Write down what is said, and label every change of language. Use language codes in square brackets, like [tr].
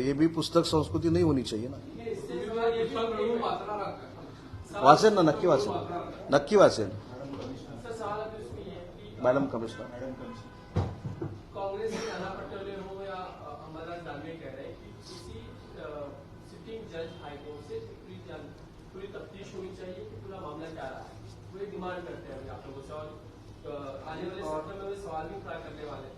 [hi] ये भी पुस्तक संस्कृती नहीं होनी चाहिए ना. [mr] वाचेन ना, नक्की वाचेन, नक्की वाचेन. [hi] सर सवाल अभी उसमें ये है कि मॅडम कमिशनर, कांग्रेस के नाना पटोले हो या अमरनाथ दानवे कह रहे हैं कि किसी सिटिंग जज हाईकोर्ट से पूरी तफ्तीश होनी चाहिए कि पूरा मामला क्या रहा है. वो ये डिमांड करते हैं अभी आप लोगों से और आने वाले सत्र में वे सवाल भी खड़ा करने वाले हैं.